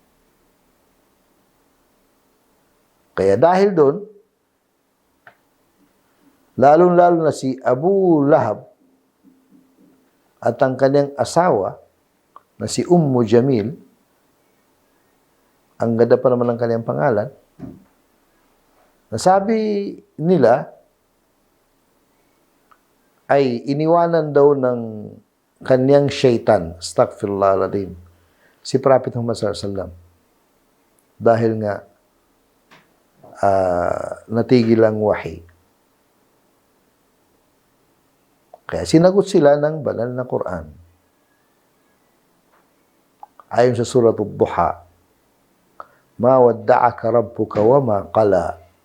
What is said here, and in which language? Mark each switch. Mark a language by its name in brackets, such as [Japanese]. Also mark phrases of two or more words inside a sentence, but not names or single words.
[Filipino] Kaya dahil doon, lalong-lalo na si Abu Lahab at ang kanyang asawa na si Ummu Jamil, ang ganda pa naman ng kanyang pangalan, nasabi nila ay iniwanan daw ng kanyang Shaitan, [Arabic] astaghfirullah alazim, [Filipino] si Prophet Muhammad [Arabic] sallallahu alaihi wasallam, [Filipino] dahil nga natigil ang wahi. Kaya sinagot sila ng banal na Quran. Ayon sa [Arabic] Surah Ad-Duha, "Ma wadda'aka rabbuka wa ma qala."